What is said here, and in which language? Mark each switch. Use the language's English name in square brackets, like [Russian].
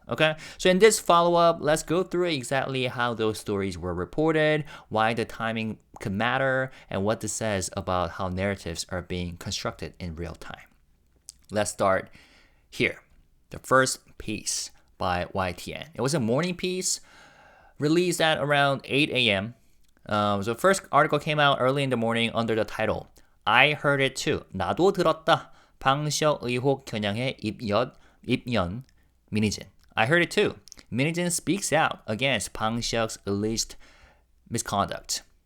[English] Okay, so in this follow-up, let's go through exactly how those stories were reported, why the timing could matter, and what this says about how narratives are being constructed in real time. Let's start here. The first piece by YTN. It was a morning piece released at around 8 a.m. So the first article came out early in the morning under the title I heard it too. [Korean] 나도 들었다. 방시혁 의혹 겨냥해 입연 민희진. [English] I heard it too. Min Hee-jin speaks out against Bang Si-hyuk's alleged misconduct.